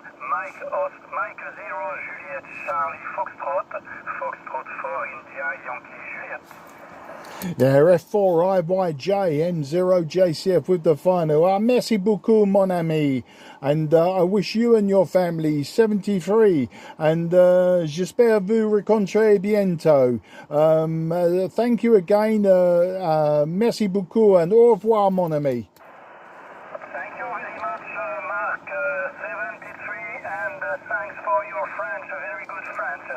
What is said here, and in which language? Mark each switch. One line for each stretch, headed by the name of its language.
English: Mike 0, Juliet, Charlie, Foxtrot. Foxtrot 4, India, Yankee, Juliet. Yeah, F4IYJ M0JCF with the final.
French: Merci beaucoup, mon ami.
English: And I wish you and your family 73.
French: And j'espère vous rencontrer bientôt.
English: Thank you again.
French: Merci beaucoup and au revoir, mon ami.
English: Thank you very much, Mark. 73, and thanks for your French, very good French.